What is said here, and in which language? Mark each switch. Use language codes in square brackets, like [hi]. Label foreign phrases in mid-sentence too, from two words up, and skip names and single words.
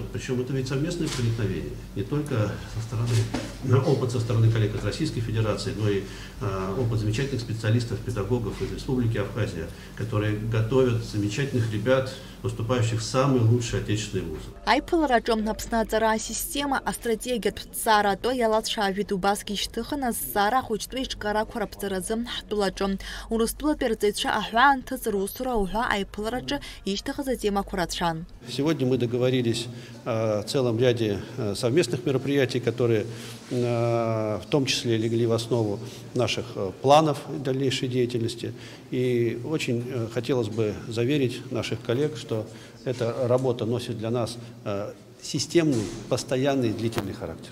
[ru] Причем это ведь совместное проникновение. Не только опыт со стороны коллег из Российской Федерации, но и опыт замечательных специалистов, педагогов из Республики Абхазия, которые готовят замечательных ребят, поступающих в самые лучшие отечественные вузы. [ab] Аиԥылараҿы Аԥсны аҵара асистема астратегиатә ҭҵааратәы иалацәажәеит убасгьы ишьҭыхын азҵаара ахәыҷтәы иҿкаарақәа раԥҵаразы ҳтәылаҿы. Урыстәылатәи арҵаҩцәа аҳәаанҭыҵра усура уҳәа аиԥылараҿы ишьҭыхыз атемақәа рацәан. [ru] Сегодня мы договорились о целом ряде совместных мероприятий, которые в том числе легли в основу наших планов дальнейшей деятельности. И очень хотелось бы заверить наших коллег, что эта работа носит для нас системный, постоянный, длительный характер.